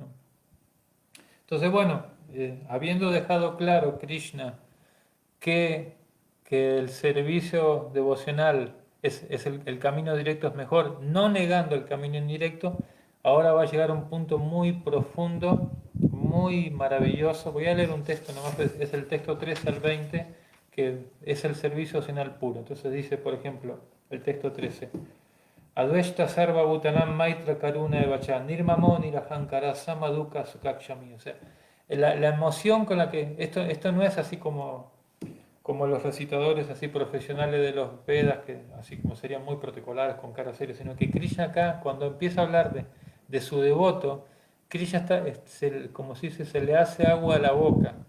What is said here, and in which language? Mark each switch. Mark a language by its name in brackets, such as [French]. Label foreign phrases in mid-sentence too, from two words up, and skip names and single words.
[Spanish] Entonces, bueno, habiendo dejado claro Krishna que el servicio devocional el camino directo es mejor, no negando el camino indirecto, ahora va a llegar a un punto muy profundo, muy maravilloso. Voy a leer un texto nomás, es el texto 13 al 20, que es el servicio devocional puro. Entonces dice, por ejemplo, el texto 13. [Sanskrit] अद्वेष्टा सर्वभूतानां मैत्रः करुण एव च निर्ममो निरहङ्कारः समदुःखसुखः क्षमी. [Spanish] O sea, la emoción con la que esto no es así como los recitadores así profesionales de los Vedas, que así como serían muy protocolares con cara seria, sino que Krishna acá, cuando empieza a hablar de su devoto, Krishna como se dice, se le hace agua a la boca, ¿no?